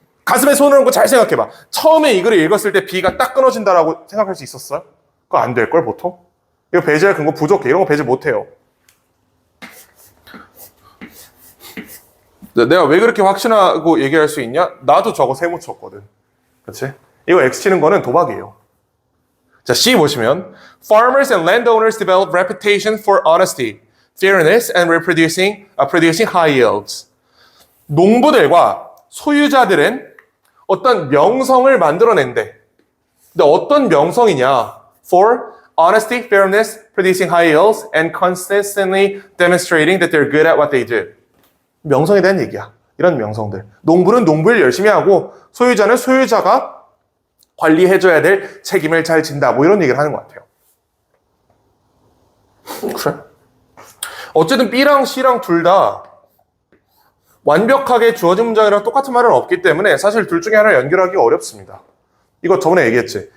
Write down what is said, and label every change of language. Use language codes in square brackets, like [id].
[ko] 가슴에 손을 얹고 잘 생각해봐. 처음에 이 글을 읽었을 때 B가 딱 끊어진다라고 생각할 수 있었어요? 그거 안 될걸 보통? 이거 배제할 근거 부족해. 이런 거 배제 못해요. 내가 왜 그렇게 확신하고 얘기할 수 있냐? 나도 저거 세모 쳤거든. 그렇지? 이거 X 치는 거는 도박이에요. 자, C 보시면 [en] Farmers and landowners develop reputation for honesty, fairness, and producing high yields. [ko] 농부들과 소유자들은 어떤 명성을 만들어낸대. 근데 어떤 명성이냐? [en] For honesty, fairness, producing high yields, and consistently demonstrating that they're good at what they do. [ko] 명성에 대한 얘기야. 이런 명성들. 농부는 농부를 열심히 하고 소유자는 소유자가 관리해줘야 될 책임을 잘 진다. 뭐 이런 얘기를 하는 것 같아요. 그래? 어쨌든 B랑 C랑 둘 다 완벽하게 주어진 문장이랑 똑같은 말은 없기 때문에 사실 둘 중에 하나를 연결하기가 어렵습니다. 이거 저번에 얘기했지.